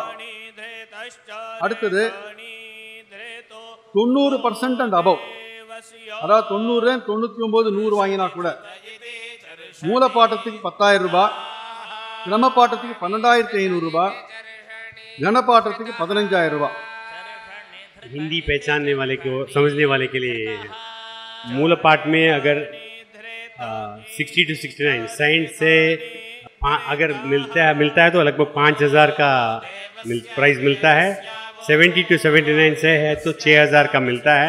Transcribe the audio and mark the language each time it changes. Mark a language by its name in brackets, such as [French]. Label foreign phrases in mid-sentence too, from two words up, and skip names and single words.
[Tamil] அடுத்தது 90% [English] and above, [Tamil] அதாவது 90, 99, 100 வாங்கினா கூட மூல பாட்டத்துக்கு 10000 ரூபா, கிரம பாட்டத்துக்கு 12500 ரூபா, கணப்பாட்டத்துக்கு 15000 ரூபா. [Hindi] हिंदी पहचानने वाले को, समझने वाले के लिए मूल पाठ में अगर 60 to 69 साइंस से अगर मिलता है तो लगभग 5000 का प्राइस मिलता है. 70 to 79 से है तो 6000 का मिलता है.